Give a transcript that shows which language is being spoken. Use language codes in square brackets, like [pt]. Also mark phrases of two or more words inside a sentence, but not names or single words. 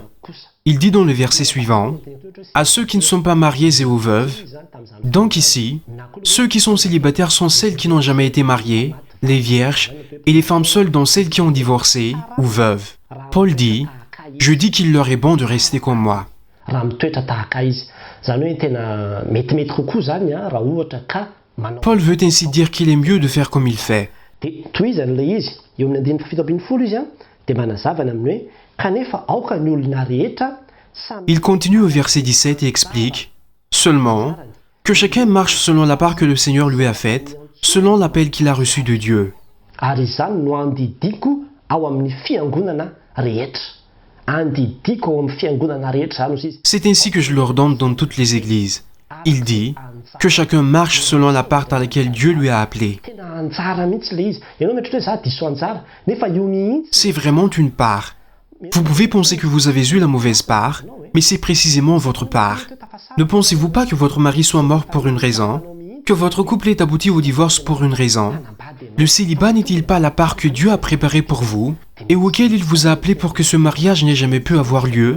[fr] Il dit dans le verset suivant, « À ceux qui ne sont pas mariés et aux veuves », donc ici, ceux qui sont célibataires sont celles qui n'ont jamais été mariées, les vierges, et les femmes seules dont celles qui ont divorcé ou veuves. Paul dit, Je dis qu'il leur est bon de rester comme moi. [mg] raha mitoetra tahaka izy zany hoe tena metimety kokoa zany a raha ohatra ka manao [fr] Paul veut ainsi dire qu'il est mieux de faire comme il fait. [mg] de toizany le izy eo amin'ny andininy fafito ambin'ny folo izy a de manazavana amin'ny hoe kanefa aoka ny olona rehetra samy [fr] Il continue au verset 17 et explique seulement que chacun marche selon la part que le Seigneur lui a faite, selon l'appel qu'il a reçu de Dieu. [mg] ary izany no andidiko ao amin'ny fiangonana rehetra andidiko ao amin'ny fiangonana rehetra zany izy [fr] C'est ainsi que je l'ordonne dans toutes les églises. Il dit que chacun marche selon la part à laquelle Dieu lui a appelé. [mg] tena anjara mihitsy le izy ianao mieritratra hoe za diso anjara nefa io mihitsy [fr] C'est vraiment une part. Vous pouvez penser que vous avez eu la mauvaise part, mais c'est précisément votre part. Ne pensez-vous pas que votre mari soit mort pour une raison, que votre couple ait abouti au divorce pour une raison? Le célibat n'est-il pas la part que Dieu a préparée pour vous et auquel il vous a appelé pour que ce mariage n'ait jamais pu avoir lieu?